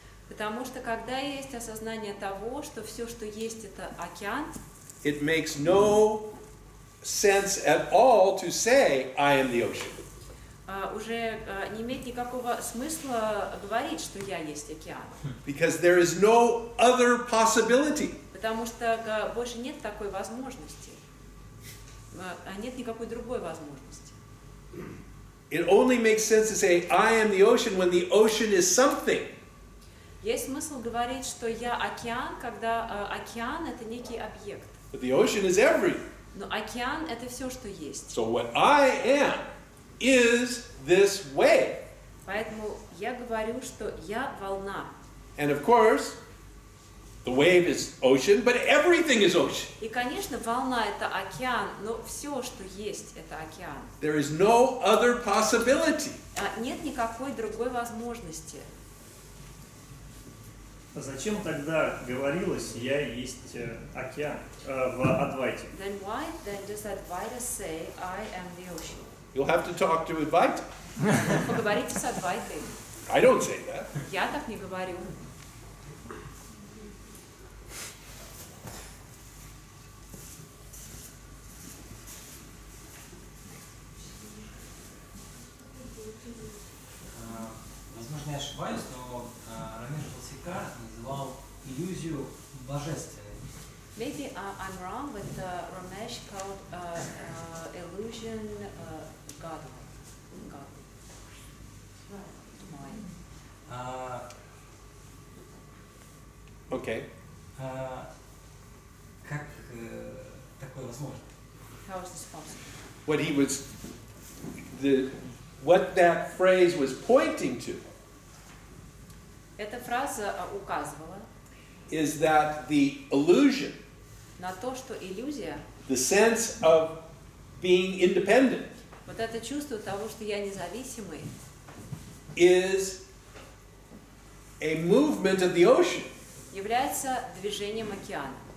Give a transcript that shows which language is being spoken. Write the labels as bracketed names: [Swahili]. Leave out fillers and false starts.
[Russian] Потому что когда есть осознание того, что все, что есть, это океан, [English] it makes no sense at all to say, I am the ocean. [Russian] Уже не имеет никакого смысла говорить, что я есть океан. [English] Because there is no other possibility. [Russian] Потому что больше нет такой возможности. Нет никакой другой возможности. [English] It only makes sense to say, I am the ocean when the ocean is something. [Russian] Есть смысл говорить, что я океан, когда океан — это некий объект. [English] But the ocean is everything. [Russian] Но океан — это все, что есть. [English] So what I am is this wave. [Russian] Поэтому я говорю, что я волна. [English] And of course, the wave is ocean, but everything is ocean. [Russian] И, конечно, волна — это океан, но все, что есть, это океан. [English] There is no other possibility. [Russian] Нет никакой другой возможности. Зачем тогда говорилось «я есть океан» в Адвайте? [English] Then why then does Advaita say I am the ocean? You'll have to talk to Advaita. [Russian] Поговорите с Адвайтой. [English] I don't say that. [Russian] Я так не говорю. Возможно, я ошибаюсь, но Рамир Толсика называл иллюзию божественной. [English] Maybe I'm wrong, but Ramesh called illusion God. Okay. [Russian] Как такое возможно? [English] How is this possible? What that phrase was pointing to [Russian] Эта фраза указывала [English] is that the illusion, [Russian] на то, что иллюзия, [English] the sense of being independent, [Russian] вот это чувство того, что я независимый, [English] is a movement of the ocean. [Russian] является движением океана.